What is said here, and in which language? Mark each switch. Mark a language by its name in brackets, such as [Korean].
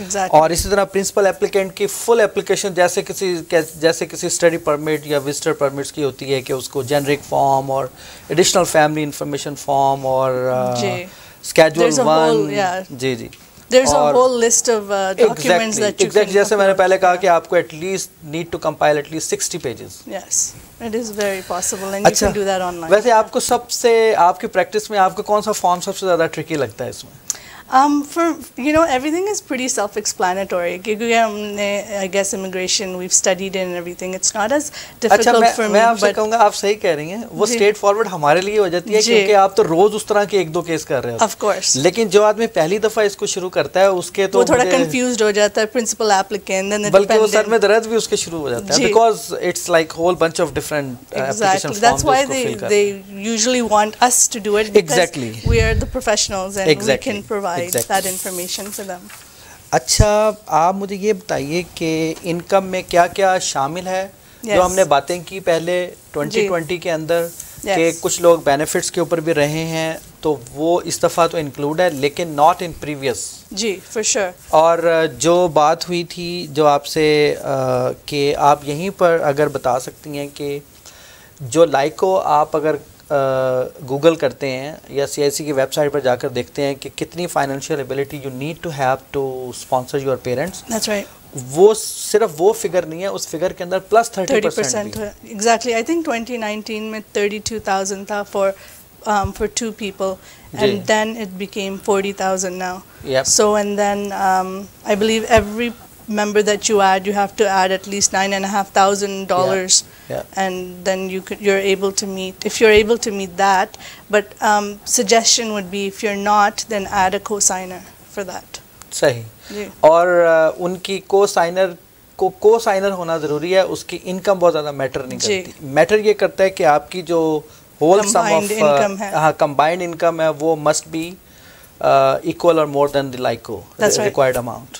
[Urdu] اور اسی طرح پرنسپل ایپلیکینٹ کی فل ایپلیکیشن جیسے کسی اسٹڈی پرمٹ یا وزٹر پرمٹس کی ہوتی ہے کہ اس کو جنرک فارم اور ایڈیشنل فیملی انفارمیشن فارم اور schedule 1. جی جی. [English] There's a whole list of documents that you can. [Urdu] جیسے میں نے پہلے کہا کہ آپ کو [English] at least need to compile at least 60 pages. Yes, it is very possible and you can do that online. [Urdu] ویسے آپ کو سب سے آپ کی پریکٹس میں آپ کو کون سا فارم سب سے زیادہ ٹرکی لگتا ہے اس میں؟ [English] For everything is pretty self-explanatory. [Urdu] کیونکہ ہم نے [English] I guess immigration we've studied it and everything. It's not as difficult for me. [Urdu] میں آپ سے کہوں گا آپ صحیح کہہ رہی ہیں وہ اسٹریٹ فارورڈ ہمارے لیے ہو جاتی ہے کیونکہ آپ تو روز اس طرح کے 1-2 کیس کر رہے ہو. [English] Of course. [Urdu] لیکن جو آدمی پہلی دفعہ اس کو شروع کرتا ہے اس کے تو وہ تھوڑا کنفیوزڈ ہو جاتا ہے پرنسپل ایپلیکینٹ and بلکہ وہ سر میں درد بھی اس کے شروع ہو جاتا ہے [English] because it's like whole bunch of different application forms. That's why they usually want us to do it because we are the professionals and we can provide that information. [Urdu] اچھا آپ مجھے یہ بتائیے کہ انکم میں کیا کیا شامل ہے جو ہم نے باتیں کی پہلے 2020 کے اندر کہ کچھ لوگ بینیفٹس کے اوپر بھی رہے ہیں تو وہ اس دفعہ تو انکلوڈ ہے لیکن [English] Not in previous. [Urdu] جی for sure. اور جو بات ہوئی تھی جو آپ سے کہ آپ یہیں پر اگر بتا سکتی ہیں کہ جو لائکو آپ اگر گوگل کرتے ہیں یا CIC کی ویب سائٹ پر جا کر دیکھتے ہیں کہ کتنی [English] financial ability you need to have to sponsor your parents, [Urdu] وہ صرف وہ فگر نہیں ہے, اس فگر کے اندر پلس 30% [English] Exactly. I think 2019 میں 32,000 تھا for 2 people, and then it became 40,000 now. Yep. So and then I believe every member that you add, you have to add at least $9,500, and then you're able to meet, if you're able to meet that. But suggestion would be, if you're not, then add a co-signer for that. [Urdu] صحیح. اور ان کی کو سائنر ہونا ضروری ہے, اس کی income بہت زیادہ میٹر نہیں کرتی. [English] matter [Urdu] یہ کرتا ہے کہ آپ کی جو [English] Whole sum of combined income ہے وہ must be equal or more than the LICO required amount.